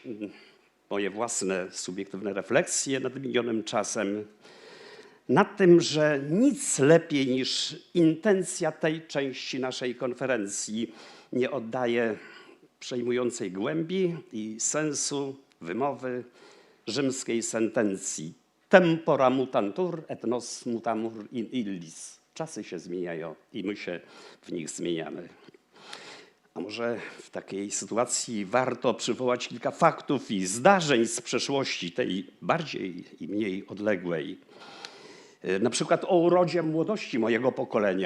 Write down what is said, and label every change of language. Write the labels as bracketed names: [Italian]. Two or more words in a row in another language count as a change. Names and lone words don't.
[Polish] Moje własne subiektywne refleksje nad minionym czasem, nad tym, że nic lepiej niż intencja tej części naszej konferencji nie oddaje przejmującej głębi i sensu wymowy rzymskiej sentencji. [Latin] Tempora mutantur et nos mutamur in illis. [Polish] Czasy się zmieniają i my się w nich zmieniamy. A może w takiej sytuacji warto przywołać kilka faktów i zdarzeń z przeszłości, tej bardziej i mniej odległej. Na przykład o urodzie młodości mojego pokolenia.